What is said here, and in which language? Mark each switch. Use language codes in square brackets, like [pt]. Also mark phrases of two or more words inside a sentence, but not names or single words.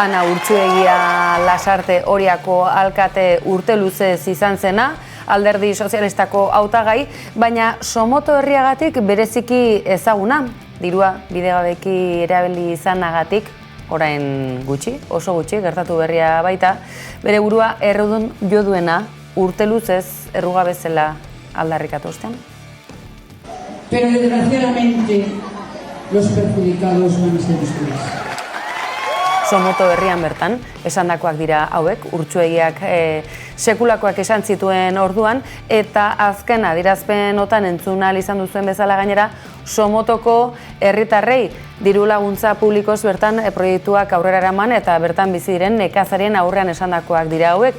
[eu] Ana Urtsuegia Lasarte Oriako alkate urte luzez izan zena, Alderdi Sozialistako hautagai, baina Somoto herriagatik bereziki ezaguna, dirua bidegabeki erabili izanagatik, orain gutxi, oso gutxi, gertatu berria baita, bere burua errudun jo duena urte luzez errugabezela aldarrikatu ostean. [es] Pero desgraciadamente los perjudicados van a ser ustedes. [eu] Somoto herrian bertan, esandakoak dira hauek, Urtsuegiak sekulakoak esan zituen orduan, eta azken adierazpenotan entzun ahal izan duzuen bezala gainera, Somotoko herritarrei diru laguntza publikoz bertan proiektuak aurrera eraman eta bertan bizi diren nekazarien aurrean esandakoak dira hauek.